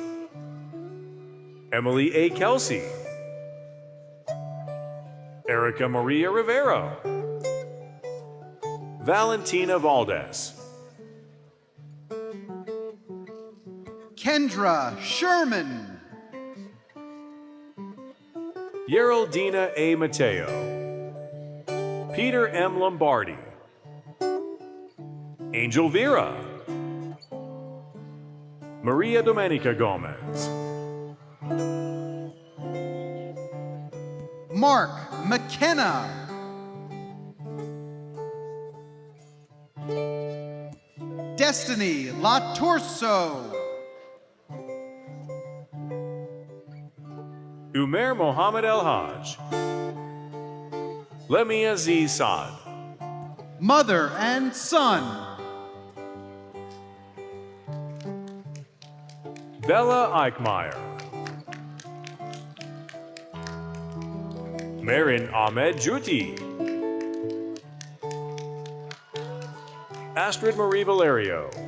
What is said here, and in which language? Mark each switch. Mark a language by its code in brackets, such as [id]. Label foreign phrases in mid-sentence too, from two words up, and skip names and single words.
[en] Emily A. Kelsey. Erica Maria Rivero. Valentina Valdez. Kendra Sherman. Geraldina A. Mateo. Peter M. Lombardi. Angel Vera. Maria Domenica Gomez. Mark McKenna. Destiny La Torso. Umair Mohammed El Haj. Lemia Z. Saad. Mother and son. Bella Eichmeyer. Marin Ahmed Juti. Astrid Marie Valerio.